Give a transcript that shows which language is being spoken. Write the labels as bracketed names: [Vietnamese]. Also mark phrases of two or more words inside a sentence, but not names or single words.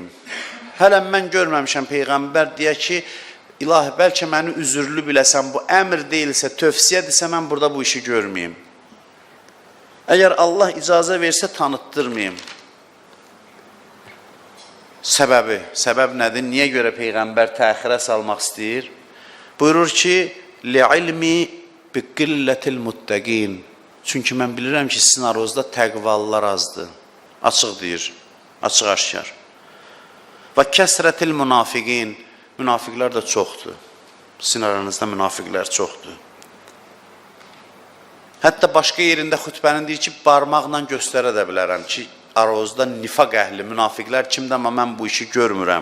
[Azerbaijani] Hələm mən görməmişəm Peyğəmbər deyə ki, ilahi, bəlkə məni üzürlü biləsən, bu əmr deyilsə, tövsiyədirsə, mən burada bu işi görməyim. Əgər Allah icazə versə, tanıtdırmayım. Səbəb nədir? Niyə görə Peyğəmbər təxirə salmaq istəyir? Buyurur ki, [Arabic] لِعِلْمِ بِقِلَّةِ الْمُتَّقِينَ. [Azerbaijani] Çünki mən bilirəm ki, sizin aranızda təqvalılar azdır. Açıq deyir, açıq aşkar. Və [Arabic] كثرة المنافقين. [Azerbaijani] Münafiqlər də çoxdur. Sizin aranızda münafiqlər çoxdur. Hətta başqa yerində xütbənin deyir ki, barmaqla göstərə də bilərəm ki, aranızda nifaq əhli, münafiqlər kimdə, amma mən bu işi görmürəm.